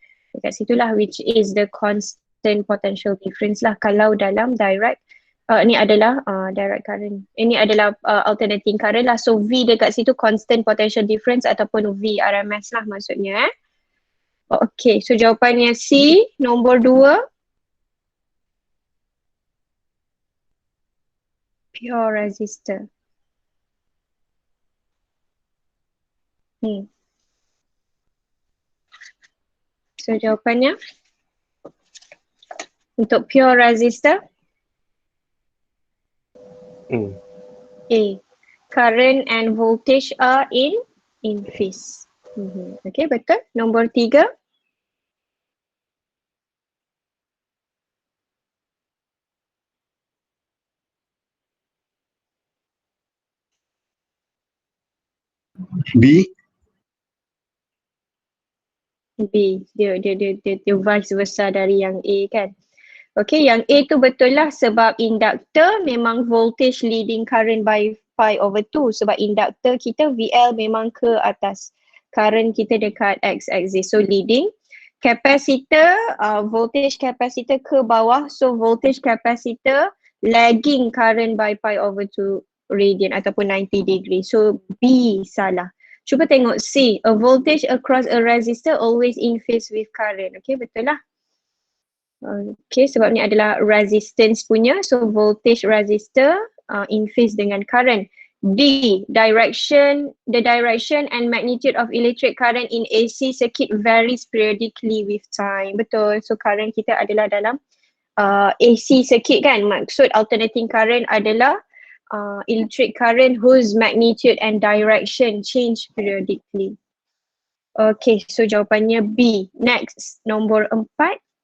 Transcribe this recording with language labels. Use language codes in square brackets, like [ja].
[ms] Dekat situlah [en] which is the constant potential difference lah. [ms] Kalau dalam direct, ni adalah direct current. Ini adalah alternating current lah. So V dekat situ constant potential difference ataupun VRMS lah maksudnya. Okay, so jawapannya C, nombor 2. [en] Pure resistor. [ms] So jawapannya untuk pure resistor A. [en] Current and voltage are in phase. [ms] Okay, betul. Nombor 3. B. B. Dia vice versa dari yang A kan. Okay, yang A tu betul lah sebab induktor memang [en] voltage leading current by pi over 2 [ms] sebab induktor kita VL memang ke atas. Current kita dekat x-axis. So leading. Capacitor, voltage capacitor ke bawah. [en] So voltage capacitor lagging current by pi over 2 radian ataupun 90 degree. [ms] So B salah. Cuba tengok C. [en] A voltage across a resistor always in phase with current. [ms] Okay, betul lah. Okay, sebab ni adalah resistance punya. So voltage resistor in phase dengan current. D. [en] The direction and magnitude of electric current in AC circuit varies periodically with time. [ms] Betul. So current kita adalah dalam AC circuit kan. [en] Maksud alternating current adalah electric current whose magnitude and direction change periodically. [ms] Okay, so jawapannya B. Next, nombor 4.